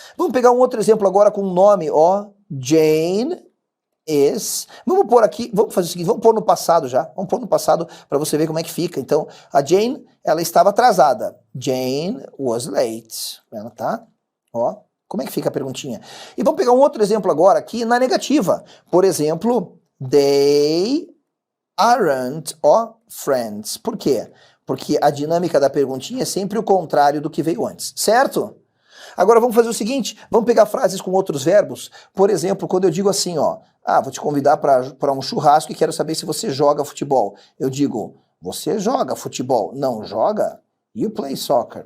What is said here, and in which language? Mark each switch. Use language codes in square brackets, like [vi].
[pt] Vamos pegar um outro exemplo agora com um nome, ó. [en] Jane is... [pt] Vamos pôr aqui, vamos fazer o seguinte, vamos pôr no passado já. Vamos pôr no passado para você ver como é que fica. Então, a Jane, ela estava atrasada. [en] Jane was late. [pt] Ela tá, ó. Como é que fica a perguntinha? E vamos pegar um outro exemplo agora aqui na negativa. Por exemplo, [en] they aren't, ó, friends. [pt] Por quê? Porque a dinâmica da perguntinha é sempre o contrário do que veio antes, certo? Agora vamos fazer o seguinte, vamos pegar frases com outros verbos. Por exemplo, quando eu digo assim, ó, vou te convidar para um churrasco e quero saber se você joga futebol. Eu digo, você joga futebol. Não joga? [en] You play soccer.